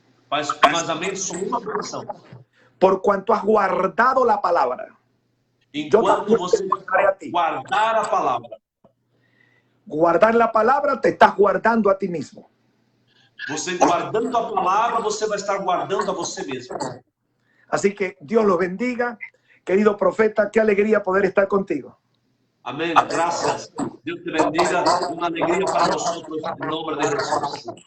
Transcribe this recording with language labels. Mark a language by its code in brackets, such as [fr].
[pt] Mas somente só uma condição. [es] Por cuanto has guardado la palabra. [pt] Enquanto você guardar a palavra. [es] Guardar la palabra, te estás guardando a ti mismo. [pt] Você guardando a palavra, você vai estar guardando a você mesmo. [es] Así que Dios los bendiga. Querido profeta, qué alegría poder estar contigo. [pt] Amém. Graças. Deus te bendiga. Uma alegria para nós outros, em nome de Jesus.